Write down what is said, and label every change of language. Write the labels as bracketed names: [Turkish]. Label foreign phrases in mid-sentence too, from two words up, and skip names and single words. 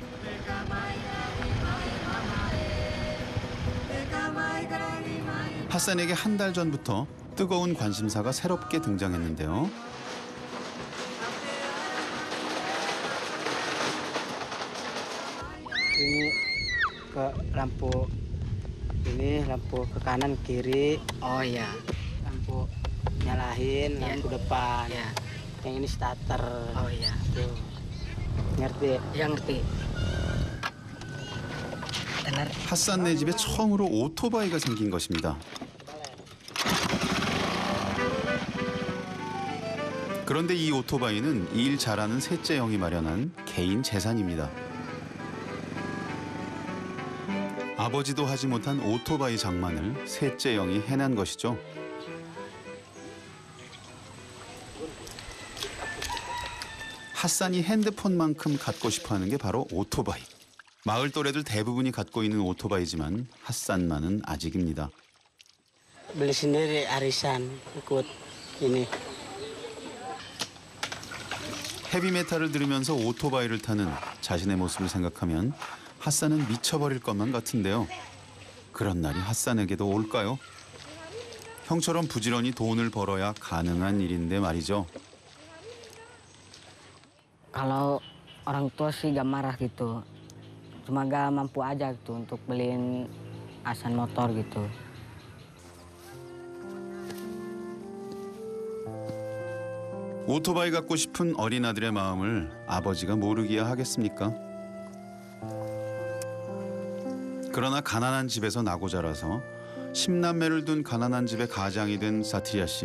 [Korean] 핫산에게 한 달 전부터 뜨거운 관심사가 새롭게 등장했는데요. [Indonesian] Ini ke lampu ini lampu ke kanan kiri. Oh ya. Lampu nyalahin, lampu depan. Ya. Yang ini starter. Oh iya. Tuh. ngerti? Ya ngerti. [Korean] 핫산네 집에 처음으로 오토바이가 생긴 것입니다. 그런데 이 오토바이는 일 잘하는 셋째 형이 마련한 개인 재산입니다. 아버지도 하지 못한 오토바이 장만을 셋째 형이 해낸 것이죠. 핫산이 핸드폰만큼 갖고 싶어하는 게 바로 오토바이. 마을 또래들 대부분이 갖고 있는 오토바이지만 핫산만은 아직입니다. [Indonesian] Beli sendiri arisan ikut ini. [Korean] 헤비메탈을 들으면서 오토바이를 타는 자신의 모습을 생각하면 핫산은 미쳐버릴 것만 같은데요. 그런 날이 핫산에게도 올까요? 형처럼 부지런히 돈을 벌어야 가능한 일인데 말이죠. [Indonesian] Kalau orang tua sih gak marah gitu, cuma gak mampu aja gitu untuk beliin Hasan motor gitu. [Korean] 오토바이 갖고 싶은 어린 아들의 마음을 아버지가 모르기야 하겠습니까? 그러나 가난한 집에서 나고 자라서 10남매를 둔 가난한 집의 가장이 된 사티리아 씨.